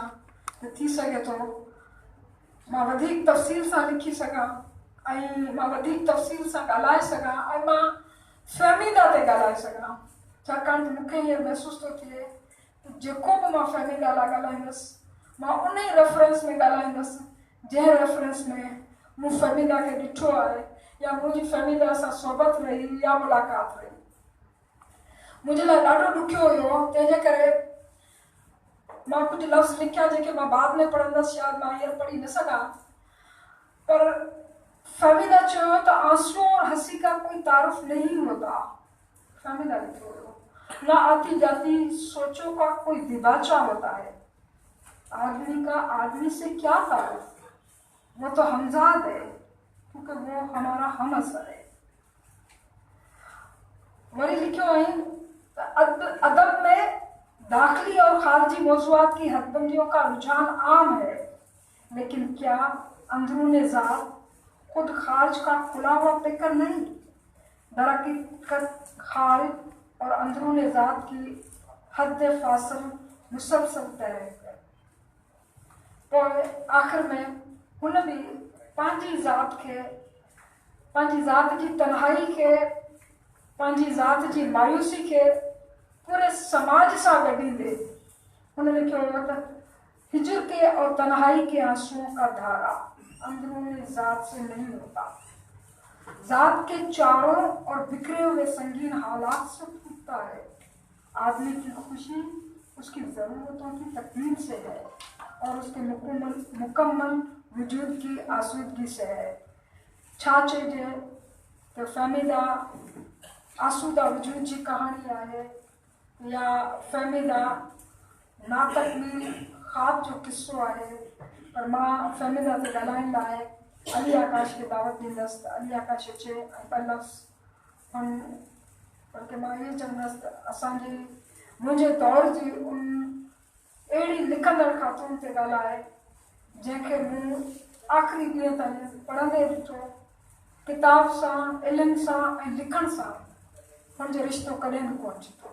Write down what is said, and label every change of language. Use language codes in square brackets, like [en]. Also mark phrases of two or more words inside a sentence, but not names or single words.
[sd] त थी सघे थो मां वधीक तफ़सील सां लिखी सघां ऐं मां वधीक तफ़सील सां ॻाल्हाए सघां ऐं मां फहमीदा ते ॻाल्हाए सघां, छाकाणि त मूंखे हीअं महसूसु थो थिए त जेको बि मां फहमीदा लाइ ॻाल्हाईंदसि मां उन ई रेफरेंस में ॻाल्हाईंदसि जंहिं रेफरेंस में मूं फहमीदा खे ॾिठो आहे या मुंहिंजी फहमीदा सां सोबत रही या मुलाक़ात रही। मुंहिंजे लाइ ॾाढो ॾुखियो हुयो, तंहिंजे करे मां कुछ लफ़्ज़ लिखिया जेके मां बाद में पढ़ंदसि, शायदि मां हींअर पढ़ी न सघां, पर फहमीदा चयो त [ur] آنسو اور ہنسی کا کوئی تعارف نہیں ہوتا. फहमीदा [sd] लिखो हुयो, [ur] نا آتی جاتی سوچوں کا کوئی دیباچہ ہوتا ہے، آدمی کا آدمی سے کیا تعارف، وہ تو ہمزاد ہے کیونکہ وہ ہمارا ہم عصر ہے. [sd] वरी लिखियो [ur] ہے ادب میں داخلی اور خارجی موضوعات کی حدبندیوں کا رجحان عام ہے، لیکن کیا اندرونِ ذات خود خارج کا کھلا ہوا پیکر نہیں، درحقیقت خارج اور اندرونِ ذات کی حد فاصل مسلسل طے ہے. [sd] पोइ आख़िर में हुन बि पंहिंजी ज़ात खे, पंहिंजी ज़ात जी तन्हाई खे, पंहिंजी ज़ात जी मायूसी खे पूरे समाज सां गॾींदे हुन लिखियो हुयो त [ur] ہجر کے اور تنہائی کے آنسوؤں کا دھارا اندرونی ذات سے نہیں ہوتا، ذات کے چاروں اور بکھرے ہوئے سنگین حالات سے ٹوٹتا ہے. آدمی کی خوشی اس کی ضرورتوں کی تکمیل سے ہے اور اس کے مکمل وجود کی آسودگی سے ہے. [sd] छा चइजे त फहमीदा आसूदा वजूद जी कहानी आहे या फहमीदा नातकमील ख़्वाब जो किस्सो आहे, पर मां फहमीदा ते ॻाल्हाइण लाइ अली आकाश खे दावत ॾींदसि त अली आकाश अचे ऐं ॿ लफ़्ज़ बल्कि मां इहे चवंदसि त असांजी मुंहिंजे दौर जी उन अहिड़ी लिखंदड़ ख़ातून ते ॻाल्हाए जंहिंखे मूं आख़िरी ॾींहं ताईं पढ़ंदे ॾिठो, किताब सां, इल्म सां ऐं लिखण सां हुनजो रिश्तो कॾहिं न पहुचंदो।